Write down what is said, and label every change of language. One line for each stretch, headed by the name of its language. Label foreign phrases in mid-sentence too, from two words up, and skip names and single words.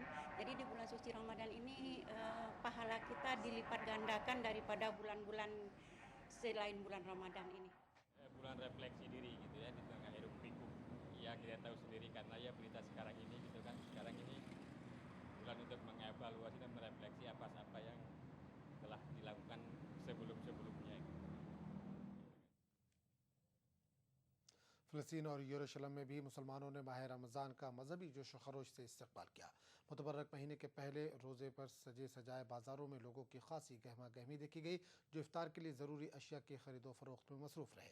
Indonesian: Jadi di bulan suci Ramadan ini pahala kita dilipat gandakan daripada bulan-bulan selain bulan Ramadan ini. Bulan refleksi diri gitu ya di tengah hiruk pikuk. Ya kita tahu sendiri karena ya berita sekarang ini gitu kan. Sekarang ini bulan untuk mengevaluasi dan merefleksi apa-apa yang telah dilakukan sebelum-sebelumnya.
Urdu: فلسطین اور یروشلم میں بھی مسلمانوں نے ماہ رمضان کا مذہبی جوش و خروش سے استقبال کیا. متبرک مہینے کے پہلے روزے پر سجے سجائے بازاروں میں لوگوں کی خاصی گہما گہمی دیکھی گئی، جو افطار کے لیے ضروری اشیا کی خرید و فروخت میں مصروف رہے.